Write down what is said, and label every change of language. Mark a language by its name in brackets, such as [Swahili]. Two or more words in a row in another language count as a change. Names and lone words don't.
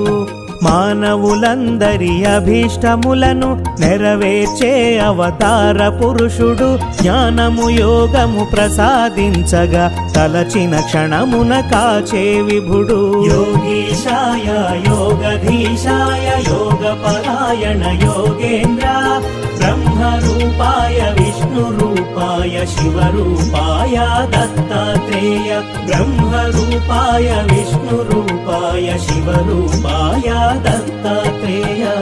[Telugu] మానవులందరి అభీష్టములను నెరవేర్చే అవతార పురుషుడు జ్ఞానము యోగము ప్రసాదించగా తలచిన క్షణమున కాచే విభుడు. [Sanskrit] యోగీశాయ యోగధీశాయ యోగపరాయణ योगेन्द्र ब्रह्मरूपाय विष्णुरूपाय शिवरूपाय दत्तात्रेय ब्रह्मरूपाय विष्णुरूपाय शिवरूपाय दत्तात्रेय।